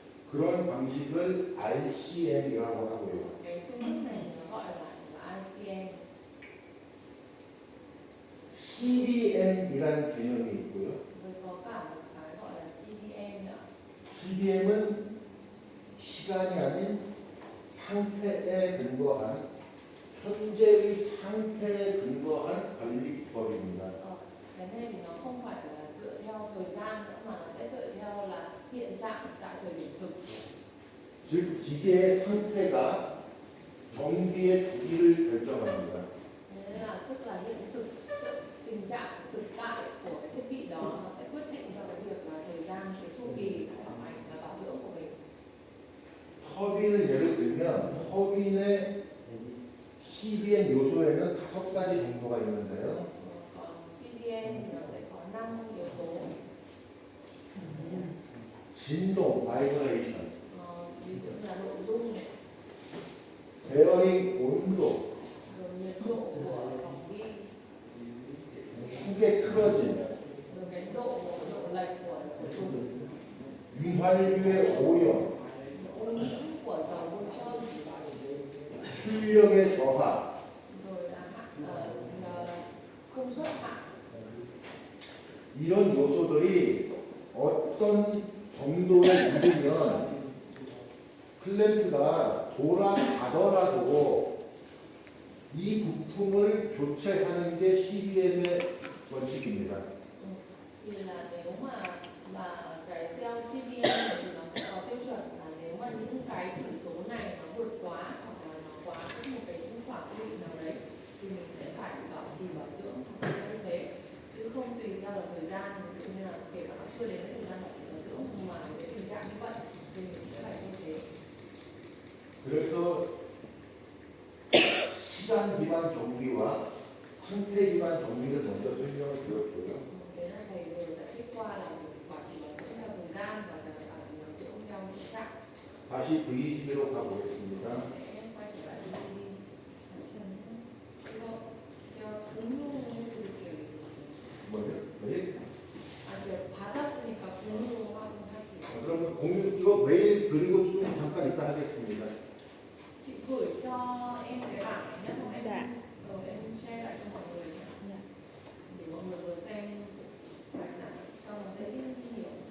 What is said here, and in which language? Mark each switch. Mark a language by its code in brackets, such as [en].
[ko] 그런 방식을 RCM이라고 하고요. [vi] Cái phương thức này nó gọi là ICM. [ko] CDM이라는 개념이 있고요. [vi] Rồi có cả một cái gọi là CDM nữa. [ko] CDM은 시간이 아닌 상태에 근거한 현재의 상태에 근거한 관리 기법입니다. [vi] Cái này thì nó không phải là dựa theo thời gian nữa mà nó sẽ dựa theo là hiện trạng tại thời điểm thực. [ko] 즉 기계의 상태가 전기의 주기를 결정합니다. [vi] Thế là tức là hiện thực, tình trạng thực tại của cái thiết bị đó nó sẽ quyết định cho cái việc là thời gian, cái chu kỳ vận hành và bảo dưỡng của mình. [ko] 터빈을 예를 들면 터빈의 CDM 요소에는 5가지 정도가 있는데요. [vi] Còn CDM thì nó sẽ có 5 yếu tố. [ko] 진동, 바이브레이션, [vi] Ví dụ như là độ rung này, [ko] 베어링 온도, [vi] rồi nhiệt độ của vòng bi, [ko] 축의 틀어짐, [vi] rồi cái độ lệch của chúng, [ko] 유활유의 오염, [vi] ô nhiễm của dầu bôi trơn, [ko] 출력의 저하, [vi] rồi là công suất hạ. [ko] 이런 요소들이 어떤 정도에 이르면 클램프가 돌아가더라도 이 부품을 교체하는 게 CDM의 원칙입니다. [vi] Thì là nếu mà cái theo CVM thì nó sẽ có tiêu chuẩn là nếu mà những cái chỉ số này nó vượt quá hoặc là nó quá một cái khoảng quy định nào đấy thì mình sẽ phải bảo trì bảo dưỡng như thế, chứ không tùy theo là thời gian. Ví dụ như là kể cả chưa đến cái thời gian bảo trì bảo dưỡng nhưng mà cái tình trạng như vậy thì mình sẽ phải như thế. [ko] 그래서 시간 기반 정비와 상태 기반 정비를 먼저 설명을 드렸고요. [vi] Thế là thầy vừa giải thích qua là bảo trì bảo dưỡng theo thời gian và bảo trì bảo dưỡng theo tình trạng. [ko] 다시 VGB로 가보겠습니다. [vi] Sẽ quay trở lại đi. [ko] 제가 공유해드릴게요. 뭐요? 네? 제가 받았으니까 공유 확인할게요. 그러면 공유 이거 메일 드리고 좀 잠깐 이따 하겠습니다. [vi] Chị gửi cho em cái bảng này nhé, xong em Dạ. em share lại cho mọi người nhé. Dạ. Để mọi người vừa xem bài giảng cho nó dễ hiểu.